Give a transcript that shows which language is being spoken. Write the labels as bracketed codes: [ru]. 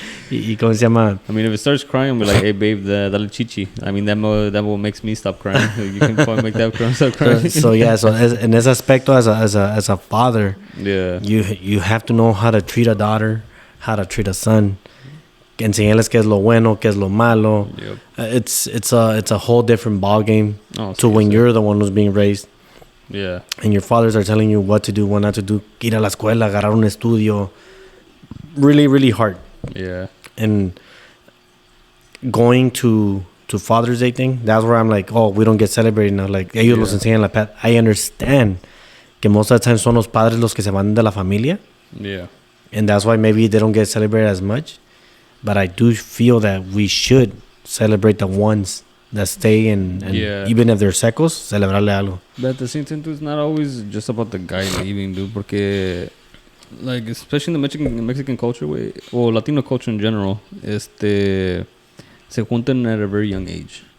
[es] ¿Y cómo se llama? [en] I mean, if it starts crying, we're like, hey, babe, [es] dale chichi. [en] I mean, that will makes me stop crying. You can probably make that stop crying. So [es] en ese aspecto, [en] as a father, yeah, you have to know how to treat a daughter, how to treat a son. [es] Enseñarles qué es lo bueno, qué es lo malo. [en] Yep. It's a whole different ball game to when you're the one who's being raised. Yeah. And your fathers are telling you what to do, what not to do. [es] Ir a la escuela, agarrar un estudio. [en] Really, really hard. Yeah. And going to Father's Day thing, that's where I'm like, oh, we don't get celebrated now. [es] Like, ellos los enseñan la path. [en] I understand [es] que [en] most of the time [es] son los padres los que se van de la familia. [en] Yeah. And that's why maybe they don't get celebrated as much. But I do feel that we should celebrate the ones that stay and even if they're secos, [es] celebrarle algo. [en] But at the same time, too, it's not always just about the guy leaving, dude. Porque, like, especially in the Mexican culture, or Latino culture in general, [es] se juntan [en] at a very young age.